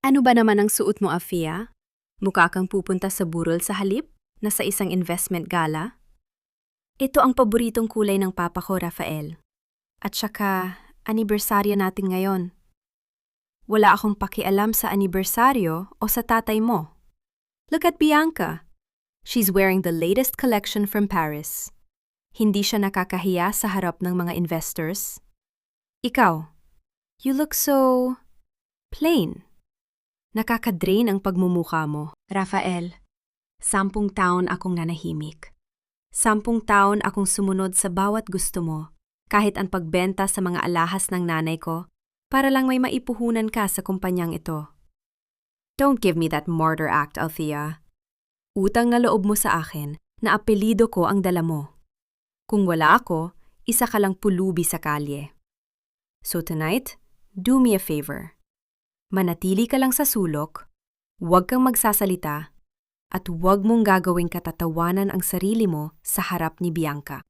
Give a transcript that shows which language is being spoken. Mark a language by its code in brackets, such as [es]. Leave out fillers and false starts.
[tl] Ano ba naman ang suot mo, Afia? Mukha kang pupunta sa burol sa halip na sa isang investment gala? Ito ang paboritong kulay ng papa ko, Rafael. At saka, anibersaryo natin ngayon. Wala akong pakialam sa anibersaryo o sa tatay mo. [en] Look at Bianca. She's wearing the latest collection from Paris. [tl] Hindi siya nakakahiya sa harap ng mga investors. Ikaw, [en] you look so plain. [tl] Nakakadrain ang pagmumukha mo. Rafael, 10 taon akong nanahimik. 10 taon akong sumunod sa bawat gusto mo, kahit ang pagbenta sa mga alahas ng nanay ko, para lang may maipuhunan ka sa kumpanyang ito. [en] Don't give me that martyr act, Althea. [tl] Utang na loob mo sa akin na apelido ko ang dala mo. Kung wala ako, isa ka lang pulubi sa kalye. [en] So tonight, do me a favor. [tl] Manatili ka lang sa sulok, huwag kang magsasalita, at huwag mong gagawing katatawanan ang sarili mo sa harap ni Bianca.